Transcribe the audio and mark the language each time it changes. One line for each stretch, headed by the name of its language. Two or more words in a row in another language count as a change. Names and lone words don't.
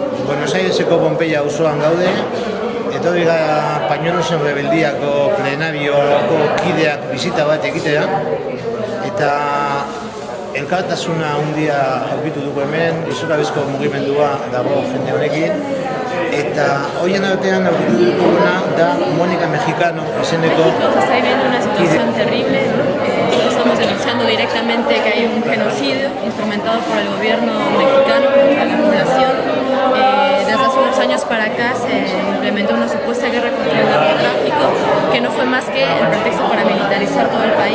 Basque: Buenos Aireseko Pompeia auzoan gaude, etorri gara Pañuelosen Rebeldiako plenarioko kideak bizita bat egitea, eta elkartasuna handia aurkitu dugu hemen, izurabezko mugimendua dago jende honekin, eta horien artean aurkitu duguna da Mónica Mexicano izeneko.
Spanish: México está viviendo una situación terrible. Estamos denunciando directamente que hay un genocidio instrumentado por el gobierno mexicano contra la población. Desde hace unos años para acá se implementó una supuesta guerra contra el narcotráfico que no fue más que el pretexto para militarizar todo el país.